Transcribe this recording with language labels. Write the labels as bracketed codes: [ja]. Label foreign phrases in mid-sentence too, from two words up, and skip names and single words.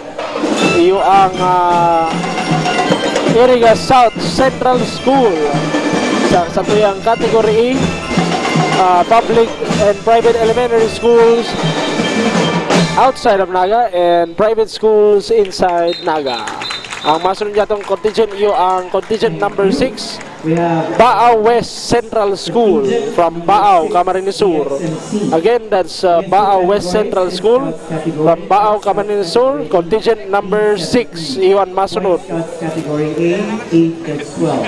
[bik] Iyo ang Iriga South Central School sa tuyang [en] category E, public and private elementary schools outside of Naga and private schools inside Naga. [bik] Ang masunod yatong contingent iyo ang [en] contingent number 6. We have Baao West Central School from Baao, Camarines Sur. Again, that's Baao West Central School from Baao, Camarines Sur. Contingent number 6, Iwan Masunod. category A, 8 to 12.